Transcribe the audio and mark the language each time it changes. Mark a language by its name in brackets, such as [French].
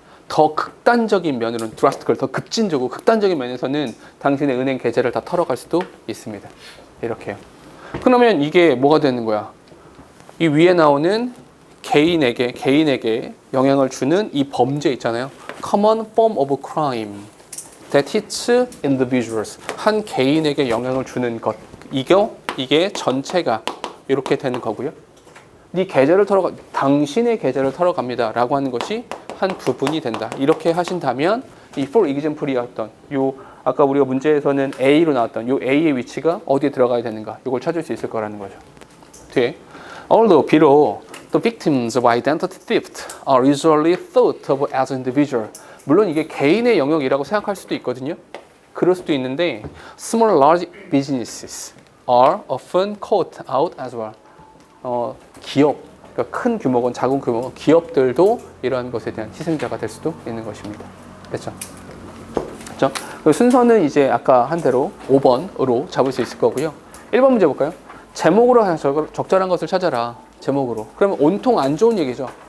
[Korean] 더 극단적인 면으로는 드라스티컬, 더 급진적으로 극단적인 면에서는 당신의 은행 계좌를 다 털어갈 수도 있습니다. 이렇게요. 그러면 이게 뭐가 되는 거야? 이 위에 나오는 개인에게 영향을 주는 이 범죄 있잖아요. [English] Common form of crime that hits individuals. [Korean] 한 개인에게 영향을 주는 것. 이게 전체가 이렇게 되는 거고요. 네 계좌를 당신의 계좌를 털어갑니다. 라고 하는 것이 한 부분이 된다. 이렇게 하신다면 이 [English] for example [Korean] 이었던 아까 우리가 문제에서는 A로 나왔던 요 A의 위치가 어디에 들어가야 되는가 이걸 찾을 수 있을 거라는 거죠. 뒤에 [English] although [Korean] 비록 [English] the victims of identity theft are usually thought of as individual. [Korean] 물론 이게 개인의 영역이라고 생각할 수도 있거든요. 그럴 수도 있는데 [English] small large businesses are often caught out as well. [Korean] 기업, 그러니까 큰 규모건 작은 규모 기업들도 이러한 것에 대한 희생자가 될 수도 있는 것입니다. 됐죠? 그렇죠? 순서는 이제 아까 한 대로 5번으로 잡을 수 있을 거고요. 1번 문제 볼까요? 제목으로 적절한 것을 찾아라. 제목으로. 그러면 온통 안 좋은 얘기죠.